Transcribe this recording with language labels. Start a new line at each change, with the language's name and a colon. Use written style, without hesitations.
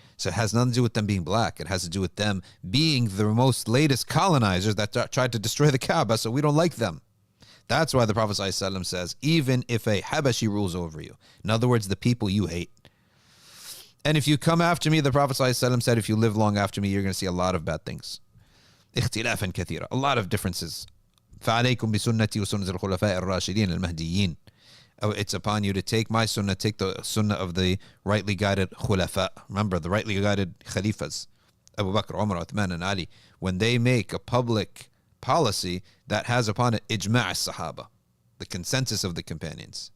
English: So it has nothing to do with them being black. It has to do with them being the most latest colonizers that tried to destroy the Kaaba, so we don't like them. That's why the Prophet ﷺ says, even if a Habashi rules over you, in other words, the people you hate. And if you come after me, the Prophet ﷺ said, if you live long after me, you're going to see a lot of bad things.
Arabic: اختلافا كثيرا,
English: a lot of differences.
Arabic: فعليكم بسنتي وسنة الخلفاء الراشدين المهديين.
English: It's upon you to take my sunnah, take the sunnah of the rightly guided khulafa. Remember, the rightly guided khalifas, Abu Bakr, Umar, Uthman, and Ali, when they make a public policy that has upon it ijma' as-sahaba, the consensus of the companions.